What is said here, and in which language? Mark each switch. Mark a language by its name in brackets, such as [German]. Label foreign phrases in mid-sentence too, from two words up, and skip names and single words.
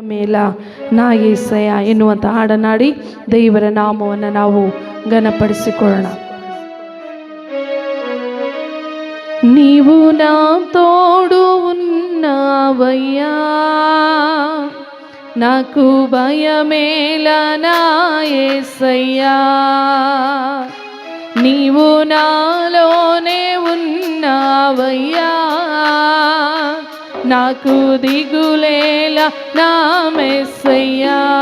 [Kannada] ಇಲ್ಲ ನಾ యేసయ్య ಎನ್ನುವಂಥ ಹಾಡನಾಡಿ ದೇವರ ನಾಮವನ್ನು ನಾವು ಘನಪಡಿಸಿಕೊಳ್ಳೋಣ. [Telugu] నీవు నా తోడు ఉన్నావయ్యా, నాకు భయమేలా నా యేసయ్యా. నీవు నాలోనే ఉన్నావయ్యా, నాకు దిగులేలా నా మెస్సయ్యా.